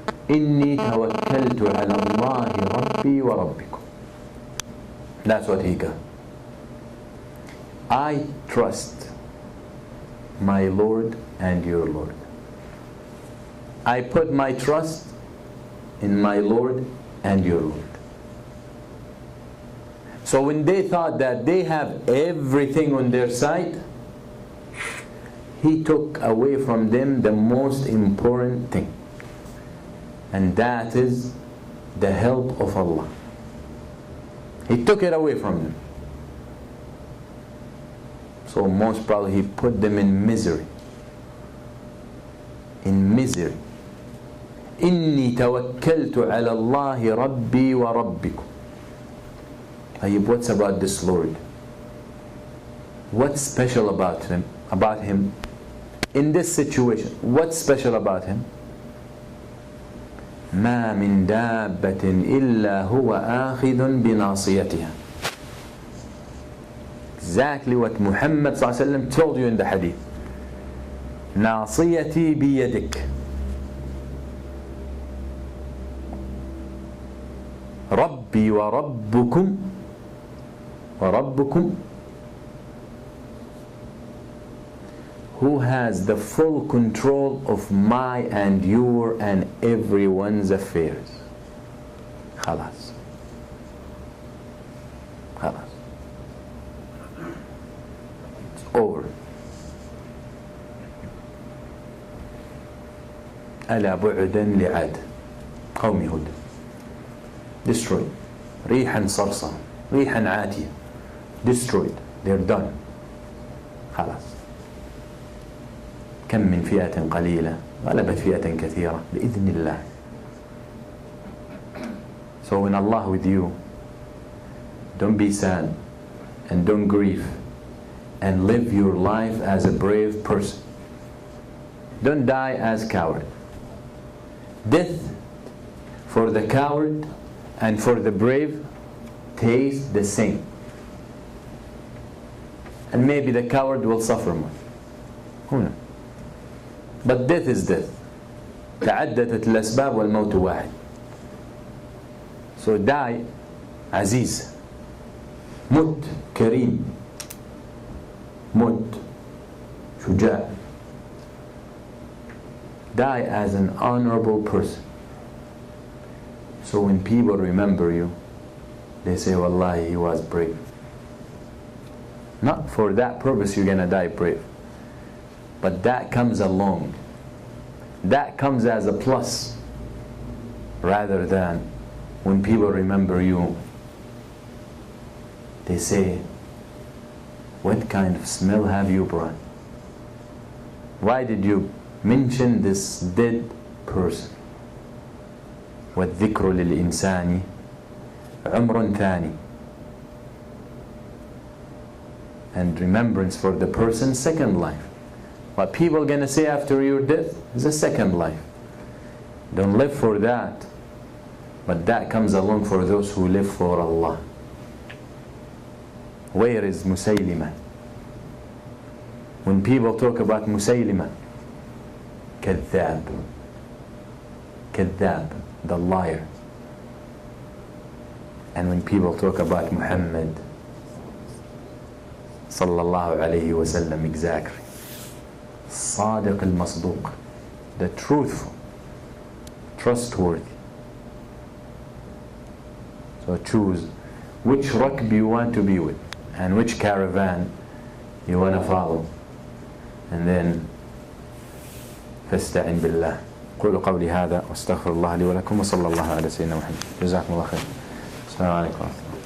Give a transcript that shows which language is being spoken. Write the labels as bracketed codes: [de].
[ar] إني توكلت على الله ربي وربكم. [en] That's what he got. I trust my Lord and your Lord. I put my trust in my Lord and your Lord. So when they thought that they have everything on their side, he took away from them the most important thing, and that is the help of Allah. He took it away from them. So most probably he put them in misery. In misery. [ar] إني توكلت على الله ربي وربكم. [en] طيب, what's about this Lord? What's special about him? About him in this situation? What's special about him? [ar] ما من دابة إلا هو آخذ بناصيتها. [en] Exactly what Muhammad ﷺ told you in the hadith. [ar] ناصيتي بيدك. ربي وربكم وربكم. [en] Who has the full control of my and your and everyone's affairs. [ar] خلاص. خلاص. [en] It's over. [ar] ألا بعدا لعاد قوم هود. [en] Destroyed. [ar] ريحا صرصرا. ريحا عاتية. [en] Destroyed. They're done. [ar] خلاص. كم من فئة قليلة غلبت فئة كثيرة بإذن الله. [en] So when Allah with you, don't be sad and don't grieve, and live your life as a brave person. Don't die as coward. Death for the coward and for the brave tastes the same, and maybe the coward will suffer more. Who knows? But death is death. [ar] تعددت الأسباب والموت واحد. [en] So die [ar] عزيز. مت كريم. مت شجاع. [en] Die as an honorable person. So when people remember you, they say, Wallahi, he was brave. Not for that purpose you're gonna die brave. But that comes along. That comes as a plus, rather than when people remember you, they say, what kind of smell have you brought? Why did you mention this dead person? [ar] والذكر للإنسان عمر ثاني. [en] And remembrance for the person, second life. What people are going to say after your death is a second life. Don't live for that. But that comes along for those who live for Allah. Where is Musaylima? When people talk about Musaylima, كذاب. كذاب, the liar. And when people talk about Muhammad sallallahu alayhi wasallam, exactly. [ar] صادق المصدوق, [en] the truthful, trustworthy. So choose which rakb you want to be with and which caravan you want to follow. And then [ar] فاستعن بالله. قولوا قولي هذا واستغفر الله لي ولكم وصلى الله على سيدنا محمد. جزاكم الله خير. السلام عليكم.